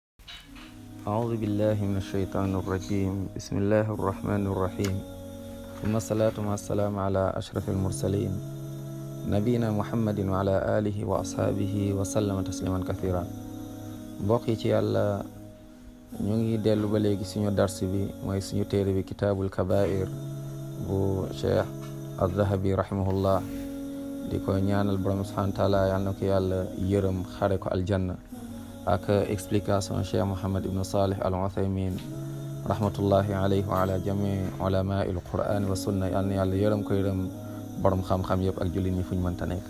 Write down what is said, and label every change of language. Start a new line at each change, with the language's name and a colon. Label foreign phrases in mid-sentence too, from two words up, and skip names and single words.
Arabic: أعوذ بالله من الشيطان الرجيم بسم الله الرحمن الرحيم ثم الصلاة والسلام على أشرف المرسلين نبينا محمد وعلى آله وأصحابه وسلم تسليما كثيرا
Wolof: mbokk yi ci yàlla ñu ngi dellu ba léegi suñu dars bi mooy suñu téere bi kitaabul kabair bu cheikh al-Dhahabi rahimahullah di ko ñaanal borom
Arabic: سبحانه وتعالى
Wolof: yàlla na ko yàlla yërëm xare ko aljanna ak explication cheikh Mohammed ibn Salih al-Uthaymin
Arabic: رحمة الله عليه وعلى جميع علماء القرآن والسنة
Wolof: yàlla na yàlla yërëm ko yërëm borom xam-xam yëpp ak jullit ñi fu ñu mënta nekk.